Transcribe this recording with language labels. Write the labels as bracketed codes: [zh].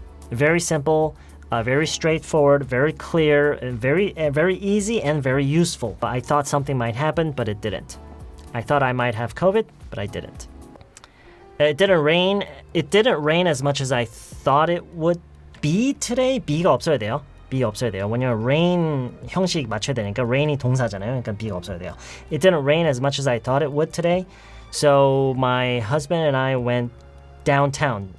[en] Very simple, very straightforward, very clear, and very easy and very useful. I thought something might happen, but it didn't. I thought I might have COVID, but I didn't. It didn't rain. It didn't rain as much as I thought it would be today. [ko] B가 없어야 돼요. Be 없어야 돼요. 왜냐면 rain 형식 맞춰야 되니까 rain이 동사잖아요. 그러니까 be가 없어야 돼요. [en] It didn't rain as much as I thought it would today. So my husband and I went downtown.